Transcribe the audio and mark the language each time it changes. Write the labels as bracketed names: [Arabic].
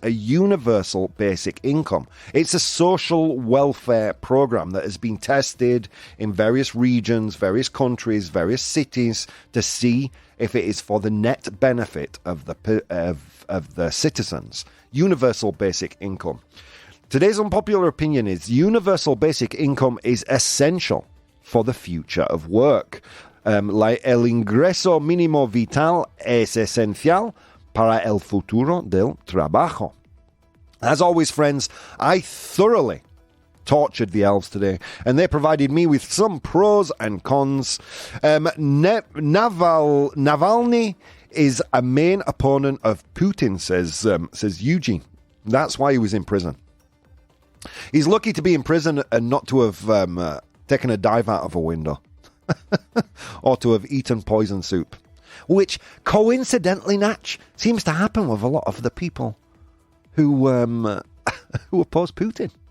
[English] A universal basic income. It's a social welfare program that has been tested in various regions, various countries, various cities to see if it is for the net benefit of the citizens. Universal basic income. Today's unpopular opinion is universal basic income is essential for the future of work. [Spanish] El ingreso mínimo vital es esencial para el futuro del trabajo. [English] As always, friends, I thoroughly tortured the elves today, and they provided me with some pros and cons. Navalny is a main opponent of Putin, says Eugene. That's why he was in prison. He's lucky to be in prison and not to have taken a dive out of a window or to have eaten poison soup, which coincidentally, Natch, seems to happen with a lot of the people who oppose Putin.